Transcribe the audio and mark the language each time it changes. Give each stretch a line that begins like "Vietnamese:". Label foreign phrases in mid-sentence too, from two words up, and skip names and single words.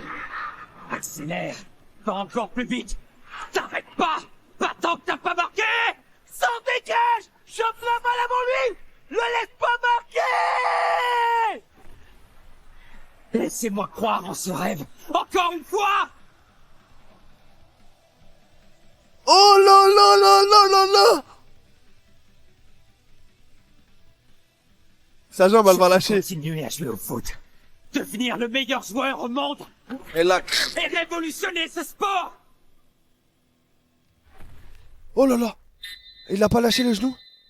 French: Accélère. Va encore plus vite. T'arrêtes pas. Pas tant que t'as pas marqué. S'en dégage. Chope la balle avant lui. Le laisse pas marquer. Laissez-moi croire en ce rêve. Encore une fois. Oh là là là là là là. Sa jambe, elle va lâcher. Continuer à jouer au foot. Devenir le meilleur joueur au monde. Et là. Et révolutionner ce sport. Oh là là. Il a pas lâché le genou.